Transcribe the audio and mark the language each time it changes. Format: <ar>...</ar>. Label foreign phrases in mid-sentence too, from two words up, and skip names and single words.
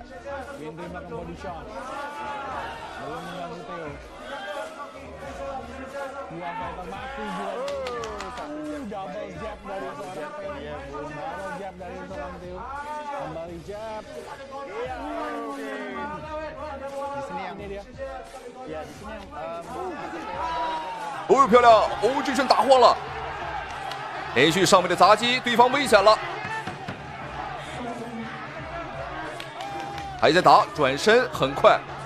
<id>Winry melakukan</id> <en>body shot.</en> <id>Belum mengganggu Theo. Dua fighter masih juga.</id> <en>Double jab</en> <id>dari seorang Theo.</id> <en>Double jab</en> <id>dari seorang Theo. Kembali jab.</id> <zh>哦，漂亮！哦，这拳打晃了，连续上面的砸击，对方危险了，还在打，转身很快。</zh>